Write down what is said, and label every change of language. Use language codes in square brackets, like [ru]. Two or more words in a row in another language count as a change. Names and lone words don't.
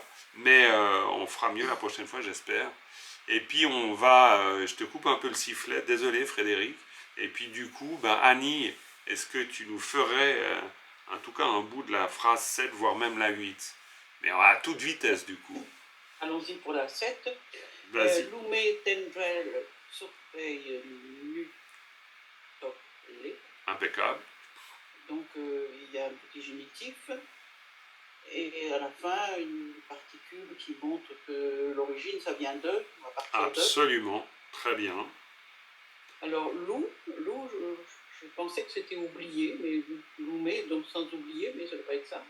[fr] Mais on fera mieux la prochaine fois, j'espère. Et puis on va, je te coupe un peu le sifflet, désolé Frédéric. Et puis du coup, ben, Annie, est-ce que tu nous ferais en tout cas un bout de la phrase 7, voire même la 8? Mais à toute vitesse du coup. Allons-y pour la 7. Vas-y. Lume tendrel surpei nu tople. Impeccable. Donc il y a un petit génitif. Et à la fin, une particule qui montre que l'origine, ça vient d'eux. On va partir Absolument. Très bien. Alors, loup, je pensais que c'était oublié, mais loumé, donc sans oublier, mais ça ne doit pas être ça.